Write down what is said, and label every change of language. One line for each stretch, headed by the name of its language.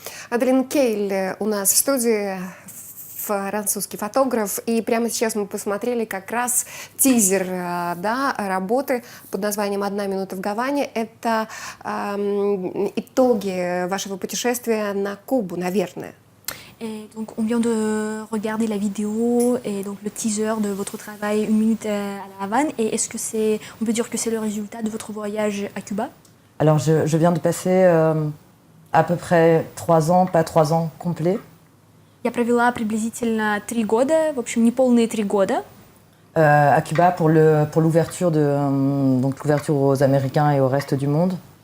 Russian: Аделин Кейль у нас в студии, французский фотограф, и прямо сейчас мы посмотрели как раз тизер работы под названием «1 минута в Гаване». Это итоги вашего путешествия на Кубу, наверное.
French: Et donc, on vient de regarder la vidéo et donc le teaser de votre travail 1 minute à la Havane. Et est-ce que on peut dire que c'est le résultat de votre voyage à Cuba? Alors, je viens de passer à peu près 3 ans, pas 3 ans complets,
Russian: Я провела приблизительно 3 года, в общем, неполные 3 года
French: à Cuba pour l'ouverture donc l'ouverture aux Américains et au reste du monde.